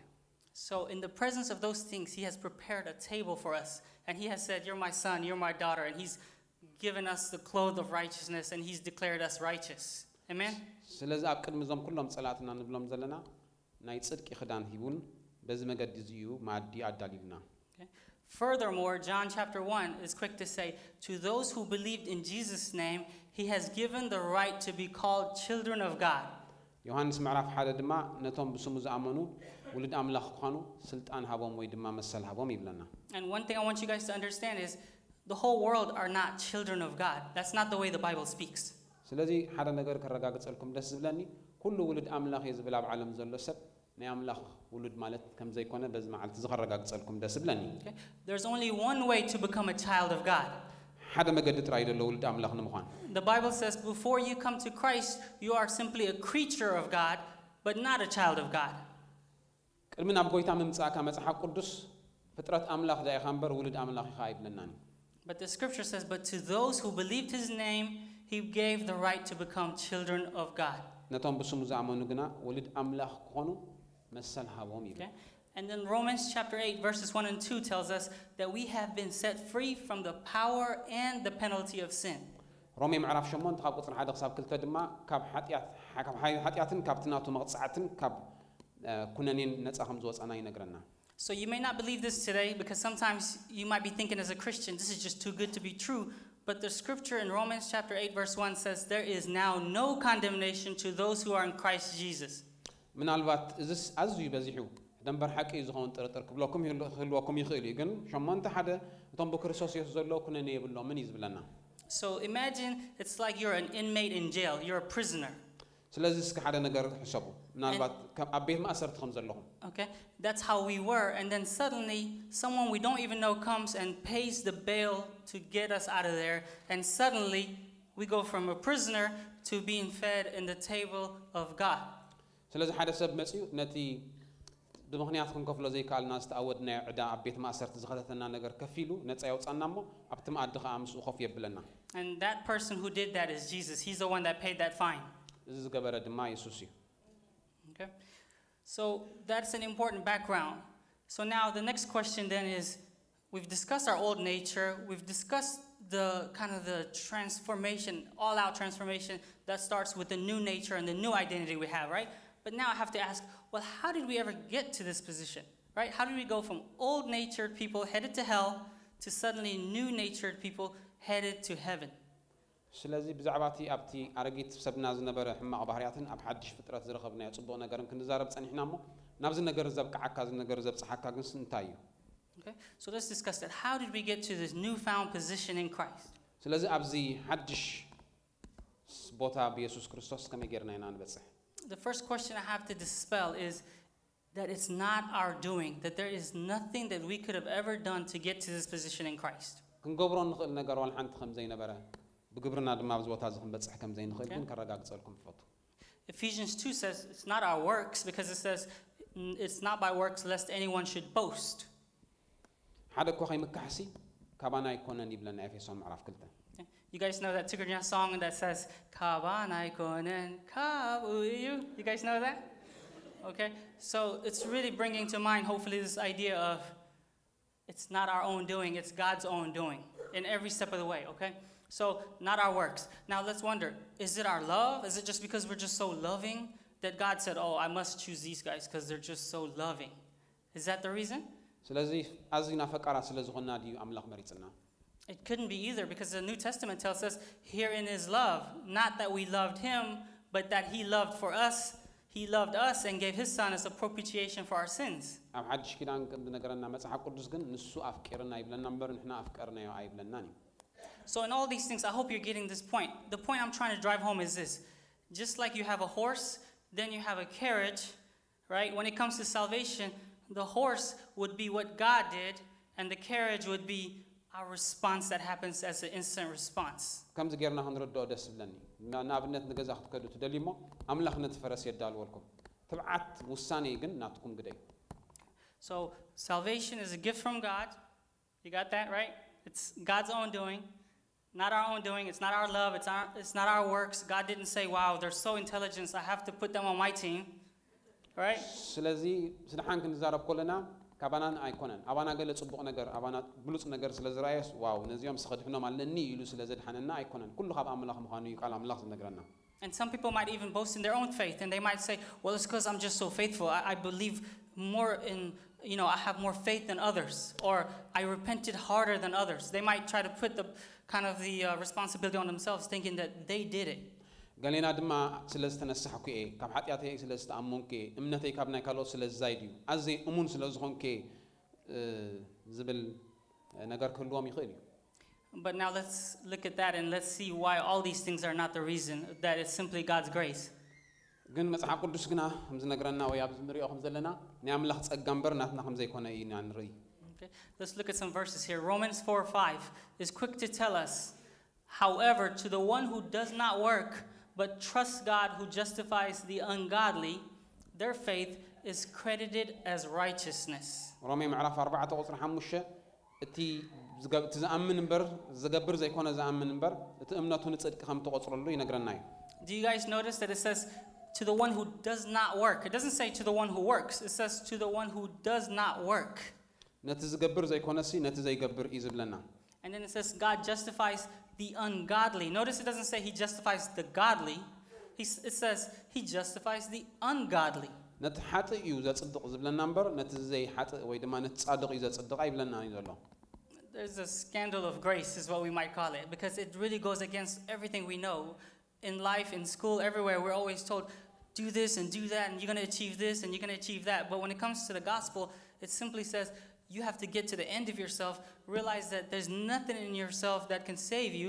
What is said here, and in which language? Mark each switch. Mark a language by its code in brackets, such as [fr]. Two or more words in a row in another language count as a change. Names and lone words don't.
[en] So in the presence of those things, he has prepared a table for us. And he has said, you're my son, you're my daughter. And he's given us the cloth of righteousness and he's declared us righteous. Amen? [ti] ስለዚህ ኣብ ቅድሚ ዞም ኩሎም ጸላትና ንብሎም ዘለና ናይ ጽድቂ ክዳን ሂቡን በዚ መገዲ እዚዩ ማዲ ኣዳሊልና. [en] Furthermore, John chapter 1 is quick to say, to those who believed in Jesus' name, he has given the right to be called children of God. [ti] ዮሐንስ ምዕራፍ ሓደ ድማ ነቶም ብስሙ ዝኣመኑ ውሉድ ኣምላኽ ክኾኑ ስልጣን ሃቦም ወይ ድማ መሰል ሃቦም ይብለና. [en] And one thing I want you guys to understand is the whole world are not children of God. That's not the way the Bible speaks. [ti] ስለዚህ ሓደ ነገር ከረጋግጸልኩም ደስ ዝብለኒ ኩሉ ውሉድ አምላኽ ይዝብል ኣብ ዓለም ዘሎ ሰብ ናይ አምላኽ ውሉድ ማለት ከም ዘይኮነ በዚ መዓልቲ ዝኸረጋግጸልኩም ደስ ዝብለኒ [en] There's only one way to become a child of God. [ti] ሓደ መገዲ ጥራይ ዘሎ ውሉድ አምላኽ ንምዃን [en] The Bible says before you come to Christ, you are simply a creature of God, but not a child of God. [ti] ቅድሚ ናብ ጎይታ ምምጻእካ መጽሓፍ ቅዱስ ፍጥረት አምላኽ ዳኢኻ እምበር ውሉድ አምላኽ ኢኻ አይብለናኒ [en] But the scripture says, but to those who believed his name, he gave the right to become children of God. [ti] ነቶም ብስሙ ዝኣመኑ ግና ውሉድ አምላኽ ክኾኑ መሰል ሃቦም ይብል [en] Okay? And then Romans chapter 8 verses 1 and 2 tells us that we have been set free from the power and the penalty of sin. [ti] ሮሜ ምዕራፍ 8 ካብ ቁጽሪ 1 ክሳብ 2 ድማ ካብ ኃጢአትን ካብ ትናቱ መቕጽዓትን ካብ ኩነኔን ነፃ ከም ዝወፃና ይነግረና [en] So you may not believe this today because sometimes you might be thinking as a Christian, this is just too good to be true. But the scripture in Romans chapter 8 verse 1 says, there is now no condemnation to those who are in Christ Jesus. [ti] ምናልባት እዚስ ኣዝዩ በዚሑ ደንበር ሓቂ ዝኸውን ጥርጥር ክብለኩም ይህልወኩም ይኽእል እዩ ግን ሸሞንተ ሓደ እቶም ብክርስቶስ ኢየሱስ ዘለዉ ኩነኔ የብሎም ምን እዩ ዝብለና [en] So imagine it's like you're an inmate in jail, you're a prisoner. [ti] ስለዚህ እስኪ ሓደ ነገር ሕሰቡ ምናልባት ኣብ ቤት ማእሰርቲ ከም ዘለኹም [en] Okay, that's how we were, and then suddenly someone we don't even know comes and pays the bail to get us out of there, and suddenly we go from a prisoner to being fed in the table of God. [ti] ስለዚህ ሓደ ሰብ መፅኡ ነቲ ብምኽንያት ክንከፍሎ ዘይከኣልና ዝተኣወድ ናይ ዕዳ ኣብ ቤት ማእሰርቲ ዝኸተተና ነገር ከፍ ኢሉ ነፃ ያውፃና እሞ ኣብቲ መኣዲ ከዓ ምስኡ ኮፍ የብለና [en] And that person who did that is Jesus. He's the one that paid that fine. [ti] እዚ ዝገበረ ድማ ኢየሱስ እዩ [en] Okay, so that's an important background. So now the next question then is, we've discussed our old nature, we've discussed the kind of the transformation, all-out transformation that starts with the new nature and the new identity we have, right? But now I have to ask, well, how did we ever get to this position, right? How did we go from old-natured people headed to hell to suddenly new-natured people headed to heaven? [ti] ስለዚህ ብዛዕባቲ ኣብቲ ኣረጊት ሰብና ዝነበረ ሕማቕ ባህርያትን ኣብ ሓድሽ ፍጥረት ዝረኸብናዮ ጽቡቕ ነገርን ክንዛረብ ጸኒሕና እሞ ናብዚ ነገር ዘብቅዓካ እዚ ነገር ዘብፅሓካ ግን እንታይ እዩ [en] Okay, so let's discuss that. How did we get to this newfound position in Christ? [ti] ስለዚ ኣብዚ ሓድሽ ቦታ ብኢየሱስ ክርስቶስ ከመይ ጌርና ኢና ንበፅሕ [en] The first question I have to dispel is that it's not our doing, that there is nothing that we could have ever done to get to this position in Christ. [ti] ክንገብሮ ንኽእል ነገር ዋላ ሓንቲ ከም ዘይነበረ ብግብርና ድማ ኣብዚ ቦታ እዚ ክንበፅሕ ከም ዘይንኽእል ግን ከረጋግፀልኩም ትፈቱ [en] Ephesians 2 says it's not our works because it says it's not by works lest anyone should boast. [ti] ሓደ እኳ ከይምካሕሲ ካባና ይኮነን ይብለና ኤፌሶን ምዕራፍ 2 [en] You guys know that Tigrinya song that says [ti] ካባና ይኮነን ካብኡ'ዩ? [en] You guys know that? Okay, so it's really bringing to mind hopefully this idea of it's not our own doing, it's God's own doing in every step of the way, okay? So, not our works. Now let's wonder, is it our love? Is it just because we're just so loving that God said, oh, I must choose these guys because they're just so loving? Is that the reason? [ti] ስለዚህ ኣዝዩና ፈቃራት ስለ ዝኾንና ድዩ ኣምላኽ መሪፅና [en] It couldn't be either because the New Testament tells us herein is love, not that we loved him, but that he loved for us. He loved us and gave his son as a propitiation for our sins. [ti] ኣብ ሓድሽ ኪዳን ከም ዝነገረና መጽሓፍ ቅዱስ ግን ንሱ ኣፍቂርና ይብለና እምበር ንሕና ኣፍቀርናዮ ኣይብለናን እዩ [en] So in all these things, I hope you're getting this point. The point I'm trying to drive home is this. Just like you have a horse, then you have a carriage, right? When it comes to salvation, the horse would be what God did, and the carriage would be our response that happens as an instant response. [ti] ከምዚ ጌርና ክንርድኦ ደስ ዝብለኒ ንኣብነት ንገዛ ክትከዱ ትደልዩ እሞ ኣምላኽ ነቲ ፈረስ የዳልወልኩም ትብዓት ውሳኔ ግን ናትኩም ግደይ [en] So salvation is a gift from God. You got that, right? It's God's own doing. Not our own doing, it's not our love, it's not our works. God didn't say, wow, they're so intelligent, I have to put them on my team, right? [ti] ስለዚ ስድሓን ክንዛረብ ከለና ካባናን ኣይኮነን ኣባና ገለ ጽቡቕ ነገር ኣባና ብሉፅ ነገር ስለ ዝረኣየስ ዋው ነዚኦም ስኸድሕኖም ኣለኒ ኢሉ ስለ ዘድሓነና ኣይኮነን ኩሉ ካብ ኣምላኽ ምዃኑ እዩ ቃል ኣምላኽ ዝነግረና [en] And some people might even boast in their own faith, and they might say, well, it's because I'm just so faithful. I believe more in, I have more faith than others, or I repented harder than others. They might try to put the kind of the responsibility on themselves, thinking that they did it. [ti] ገሌና ድማ ስለ ዝተነሳሕኩ እየ ካብ ሓጢኣተይ ስለ ዝተኣመንኩ እየ እምነተይ ካብ ናይ ካልኦት ስለ ዝዛይድ እዩ ኣዘይ እሙን ስለ ዝኾንኩ ዝብል ነገር ክህልዎም ይኽእል እዩ [en] But now let's look at that and let's see why all these things are not the reason, that it's simply God's grace. [ti] ግን መጽሓፍ ቅዱስ ግና ከም ዝነግረና ወይ ኣብ ዝንሪኦ ከም ዘለና ናይ ኣምላኽ ጸጋ እምበር ናትና ከም ዘይኮነ ኢና ንርኢ [en] Okay, let's look at some verses here. Romans 4:5 is quick to tell us, however, to the one who does not work but trusts God who justifies the ungodly, their faith is credited as righteousness. [ti] ሮሜ ምዕራፍ 4 ቁጥሪ 5 እቲ ዝኣምን እምበር ዝገብር ዘይኮነ ዝኣምን እምበር እቲ እምነቱ ንጽድቂ ከም ተቆጽረሉ ይነግረና እዩ [en] Do you guys notice that it says to the one who does not work? It doesn't say to the one who works. It says to the one who does not work. [ti] ነቲ ዝገብር ዘይኮነሲ ነቲ ዘይገብር እዩ ዝብለና [en] And then it says God justifies the ungodly. Notice it doesn't say he justifies the godly. It says he justifies the ungodly. [ti] ነቲ ሓጥእ እዩ ዘጽድቕ ዝብለና እምበር ነቲ ዘይ ሓጥእ ወይ ድማ ነቲ ጻድቕ እዩ ዘጽድቕ ኣይብለና እዩ ዘሎ [en] There's a scandal of grace is what we might call it, because it really goes against everything we know. In life, in school, everywhere, we're always told, do this and do that, and you're going to achieve this and you're going to achieve that. But when it comes to the gospel, it simply says you have to get to the end of yourself, realize that there's nothing in yourself that can save you.